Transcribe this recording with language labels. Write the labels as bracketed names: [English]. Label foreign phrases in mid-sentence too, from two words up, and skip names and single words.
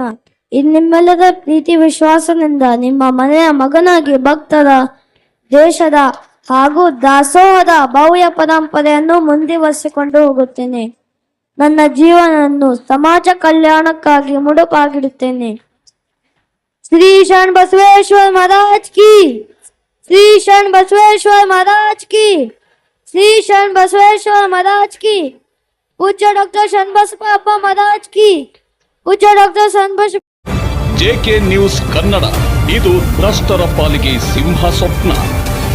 [Kannada] ನಿಮ್ಮೆಲ್ಲರ ಪ್ರೀತಿ ವಿಶ್ವಾಸದಿಂದ ನಿಮ್ಮ ಮನೆಯ ಮಗನಾಗಿ ಭಕ್ತರ, ದೇಶದ ಹಾಗೂ ದಾಸೋಹದ ಭವ್ಯ ಪರಂಪರೆಯನ್ನು ಮುಂದುವರಿಸಿಕೊಂಡು ಹೋಗುತ್ತೇನೆ. ನನ್ನ ಜೀವನವನ್ನು ಸಮಾಜ ಕಲ್ಯಾಣಕ್ಕಾಗಿ ಮುಡುಪಾಗಿಡುತ್ತೇನೆ. ಶ್ರೀ ಶರಣ ಬಸವೇಶ್ವರ ಮಹಾರಾಜ್ ಕಿ, ಶ್ರೀ ಶರಣ ಬಸವೇಶ್ವರ ಮಹಾರಾಜ್ ಕಿ, ಶ್ರೀ ಶರಣ ಬಸವೇಶ್ವರ ಮಹಾರಾಜ್ ಕಿ, [Hindi] पूज्य डॉक्टर शरणबसप्पा महाराज की, पूज्य डॉक्टर शरणबसप्पा. [Kannada] JK ನ್ಯೂಸ್ ಕನ್ನಡ, ಇದು ಭ್ರಷ್ಟರ ಪಾಲಿಗೆ ಸಿಂಹ ಸ್ವಪ್ನ.